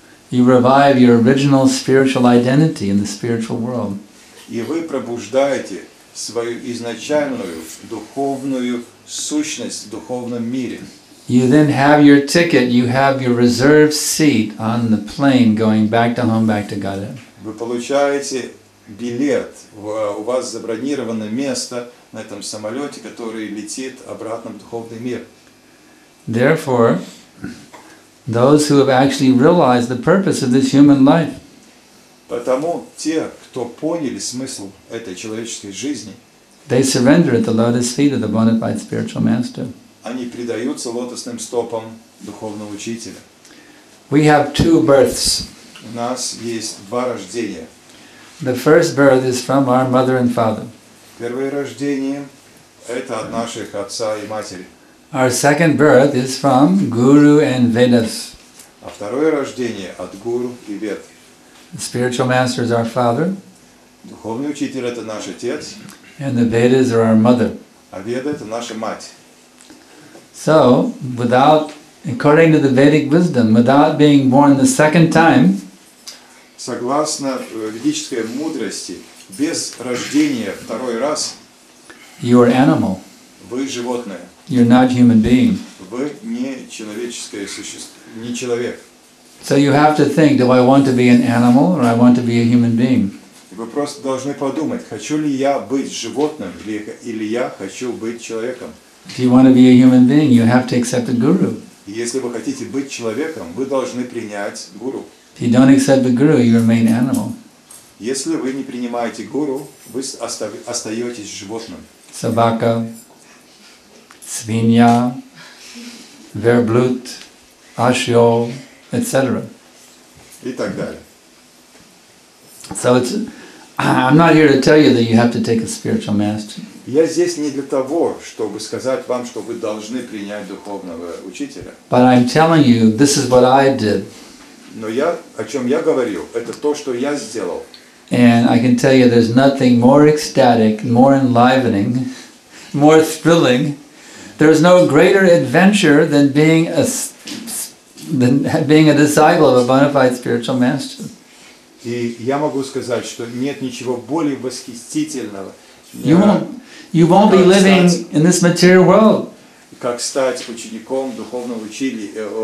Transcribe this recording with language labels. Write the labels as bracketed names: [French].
[English] You revive your original spiritual identity in the spiritual world. [Russian] И вы пробуждаете свою изначальную духовную сущность в духовном мире. [English] You then have your ticket, you have your reserved seat on the plane going back to home, back to Godhead. [Russian] Вы получаете билет, у вас забронировано место на этом самолете, который летит обратно в духовный мир. [English] Therefore, those who have actually realized the purpose of this human life, [Russian] Потому те, кто поняли смысл этой человеческой жизни, [English] they surrender at the lotus feet of the bona fide spiritual master. [Russian] Они предаются лотосным стопам духовного учителя. [English] We have two births. [Russian] У нас есть два рождения. [English] The first birth is from our mother and father. [Russian] Первое рождение – это от наших отца и матери. [English] Our second birth is from Guru and Vedas. [Russian] А второе рождение от гуру и вед. [English] The spiritual master is our father, [Russian] Духовный учитель – это наш отец, [English] and the Vedas are our mother. [Russian] а веда – это наша мать. [English] So, according to the Vedic wisdom, without being born the second time, [Russian] Согласно ведической мудрости, без рождения второй раз [English] you are animal. [Russian] вы животное. [English] You're not human being. [Russian] Вы не человеческое существо, не человек. [English] So you have to think, do I want to be an animal or I want to be a human being? [Russian] Вы просто должны подумать, хочу ли я быть животным или я хочу быть человеком. [English] If you want to be a human being, you have to accept a guru. [Russian] И если вы хотите быть человеком, вы должны принять гуру. [English] If you don't accept the guru, you remain animal. [Russian] Если вы не принимаете гуру, вы остаетесь животным. Sabaka, Svinya, Verblut, Ashyo, etc. И так далее. [English] So it's I'm not here to tell you that you have to take a spiritual master. [Russian] Я здесь не для того, чтобы сказать вам, что вы должны принять духовного учителя. [English] But I'm telling you, this is what I did. [Russian] Но о чем я говорю, это то, что я сделал. [English] And I can tell you there's nothing more ecstatic, more enlivening, more thrilling. There's no greater adventure than being a disciple of a bona fide spiritual master. [Russian] И я могу сказать, что нет ничего более восхитительного, [English] You won't be living in this material world. [Russian] Как стать учеником духовного учителя.